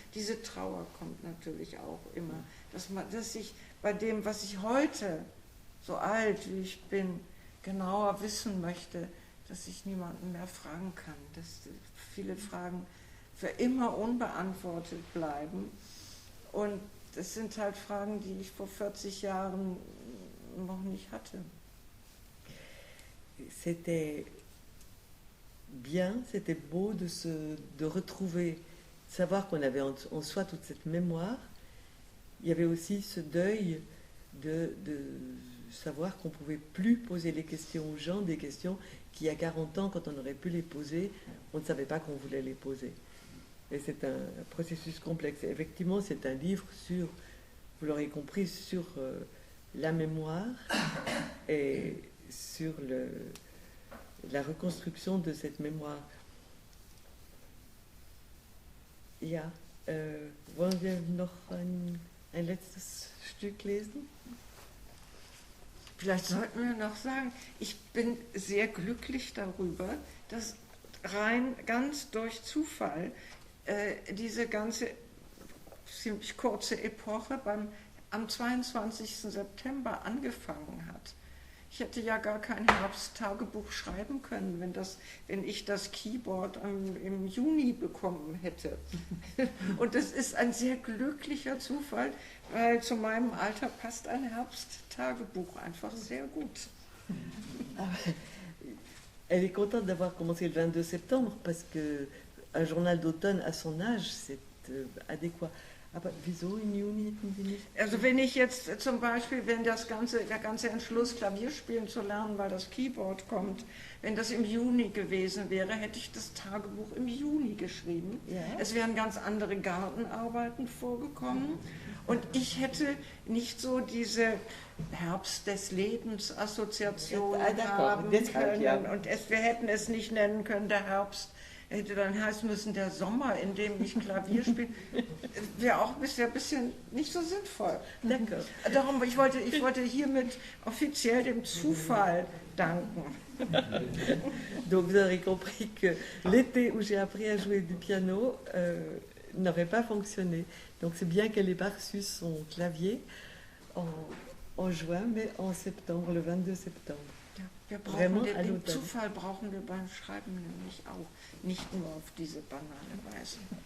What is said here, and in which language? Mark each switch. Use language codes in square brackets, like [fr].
[de] Diese Trauer kommt natürlich auch immer. Dass ich bei dem, was ich heute, so alt wie ich bin, genauer wissen möchte, dass ich niemanden mehr fragen kann. Dass viele Fragen für immer unbeantwortet bleiben. Und das sind halt Fragen, die ich vor 40 Jahren noch nicht hatte. [fr] C'était bien, c'était beau de retrouver, de savoir qu'on avait en soi toute cette mémoire. Il y avait aussi ce deuil de savoir qu'on ne pouvait plus poser les questions aux gens, des questions qui, il y a 40 ans, quand on aurait pu les poser, on ne savait pas qu'on voulait les poser. Et c'est un processus complexe. Et effectivement, c'est un livre sur, vous l'aurez compris, sur la mémoire et sur la reconstruction de cette mémoire. [de] Ja, wollen wir noch ein letztes Stück lesen? Vielleicht sollten wir noch sagen, ich bin sehr glücklich darüber, dass ganz durch Zufall diese ganze ziemlich kurze Epoche am 22. September angefangen hat. Ich hätte ja gar kein Herbsttagebuch schreiben können, wenn ich das Keyboard im Juni bekommen hätte. Und das ist ein sehr glücklicher Zufall, weil zu meinem Alter passt ein Herbsttagebuch einfach sehr gut. [fr] Elle est contente d'avoir commencé le 22 septembre parce qu'un journal d'automne à son âge, c'est adéquat. [de] Aber wieso im Juni hätten Sie nicht? Also wenn ich jetzt zum Beispiel, wenn der ganze Entschluss, Klavier spielen zu lernen, weil das Keyboard kommt, wenn das im Juni gewesen wäre, hätte ich das Tagebuch im Juni geschrieben. Ja. Es wären ganz andere Gartenarbeiten vorgekommen und ich hätte nicht so diese Herbst des Lebens Assoziation haben können. Ja. Und wir hätten es nicht nennen können, der Herbst. Hätte dann heißen müssen, der Sommer, in dem ich Klavier spiele, wäre auch bisher ein bisschen nicht so sinnvoll. [fr] D'accord. [de] Darum, ich wollte hiermit offiziell dem Zufall danken. [fr] Donc vous aurez compris que l'été où j'ai appris à jouer du piano n'aurait pas fonctionné. Donc c'est bien qu'elle ait pas reçu son clavier en juin, mais en septembre, le 22 septembre. [de] Den Zufall brauchen wir beim Schreiben nämlich auch, nicht nur auf diese banale Weise.